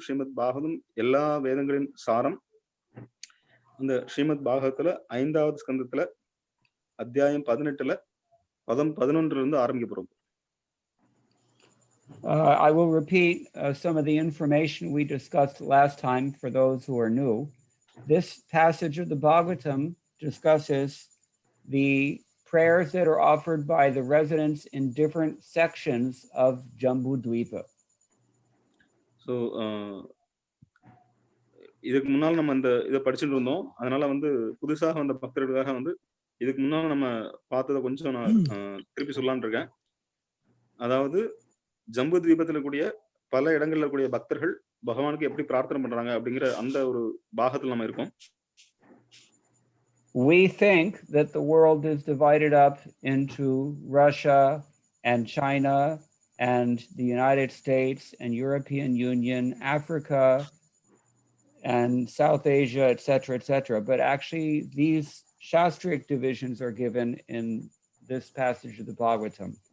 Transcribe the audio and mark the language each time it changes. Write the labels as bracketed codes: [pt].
[ta] ஸ்ரீமத் பாகவதம் எல்லா வேதங்களின் சாரம். அந்த ஸ்ரீமத் பாகவத்துல 5வது ஸ்கந்தத்துல அத்தியாயம் 18ல பதம் 11 இருந்து ஆரம்பிக்க போறோம். [en] I will repeat some of the information we discussed last time for those who are new. This passage of the Bhagavatam discusses the prayers that are offered by the residents in different sections of Jambudvipa. [ta] So, இதுக்கு முன்னால் நம்ம இதை படிச்சுட்டு இருந்தோம். அதனால புதுசாக வந்த பக்தர்களுக்காக இதுக்கு முன்னால் நம்ம பார்த்ததை கொஞ்சம் நான் திருப்பி சொல்லலாம்னு இருக்கேன். அதாவது ஜம்பு தீபத்தில் கூடிய பல இடங்கள்ல கூடிய பக்தர்கள் பகவானுக்கு எப்படி பிரார்த்தனை பண்றாங்க அப்படிங்கிற அந்த ஒரு பாகத்தில் நம்ம இருக்கோம். [en] We think that the world is divided up into Russia and China and the United States and European Union, Africa and South Asia, etc. But actually these Shastric divisions are given in this passage of the Bhagavatam.